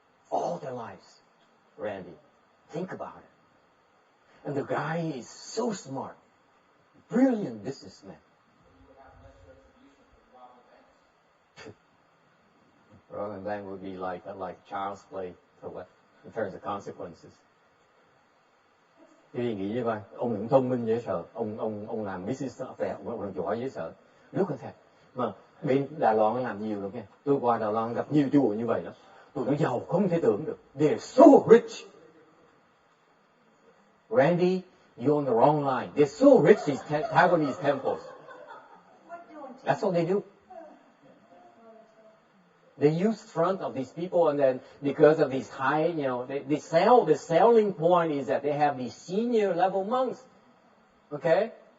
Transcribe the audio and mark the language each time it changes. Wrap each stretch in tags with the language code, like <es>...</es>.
<en>All their lives, Randy. Think about it. And the guy is so smart. Brilliant businessman. You would have less retribution for robbing banks. Robbing bank would be like child's play for what? In terms of consequences.</en> <vi>Quý vị nghĩ như vậy, ông cũng thông minh dễ sợ, ông làm business phải ông giỏi dễ sợ. Rất là thật. Mà bên Đài Loan làm nhiều lắm nha. Tôi qua Đài Loan gặp nhiều chùa như vậy đó. Tụi nó giàu không thể tưởng được.</vi> <en>They're so rich. Randy, you're on the wrong line. They're so rich, these Taiwanese temples. That's what they do. They use front of these people, and then because of these high, they sell. The selling point is that they have these senior level monks. Okay?</en>